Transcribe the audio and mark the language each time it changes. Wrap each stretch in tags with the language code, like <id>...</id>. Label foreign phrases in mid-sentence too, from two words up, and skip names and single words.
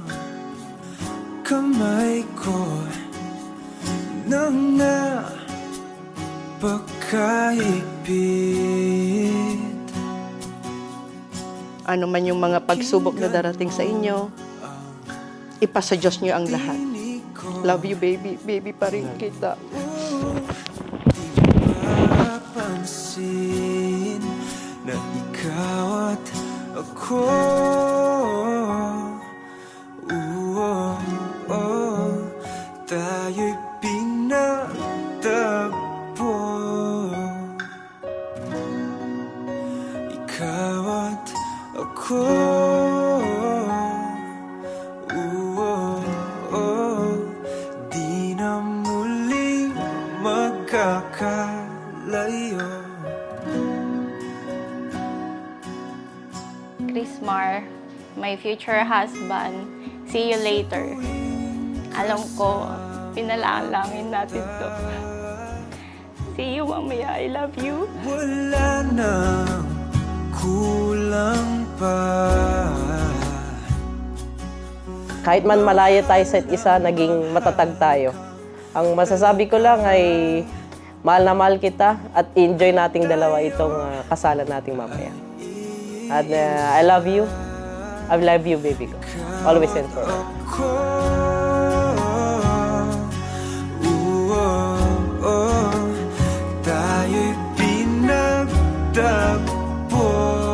<tl>Kamay ko nang napakaipit. Ano man yung mga pagsubok na darating sa inyo, ipasa Diyos niyo ang lahat.</tl> <en>Love you, baby.</en> <tl>Baby pa rin kita. Pansin na ikaw at ako. Tayo'y pinagtagpo. Ikaw at ako. Di na muling magkakalayo.</tl> <en>Chrismar, my future husband, see you later.</en> <tl>Alam ko, pinalalangin natin to. See you mamaya.</tl> <en>I love you.</en> <tl>Wala nang kulang pa. Kahit man malayo tayo sa isa, naging matatag tayo. Ang masasabi ko lang ay mahal na mahal kita at enjoy nating dalawa itong kasalan nating mamaya.</tl> <en>At I love you. I love you, baby ko. Always and forever.</en> <tl>Tayo'y pinagtagpo.</tl>